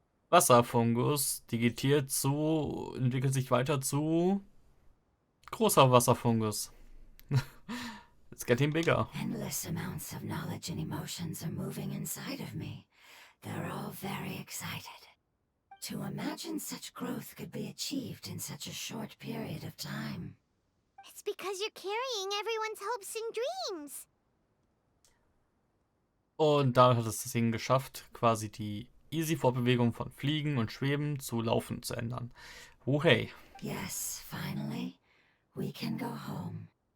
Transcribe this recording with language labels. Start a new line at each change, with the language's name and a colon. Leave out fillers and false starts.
German: Wasserfungus digitiert zu, entwickelt sich weiter zu großer Wasserfungus.
English: It's getting bigger. Endless amounts of knowledge and emotions are moving inside of me. They're all very excited. To imagine such growth could be achieved in such a short period of time. It's because you're carrying everyone's hopes and dreams.
German: Und da hat es das Ding geschafft, quasi die Easy-Fortbewegung von Fliegen und Schweben zu Laufen zu ändern.
English: Oh hey. Yes, finally, we can go home.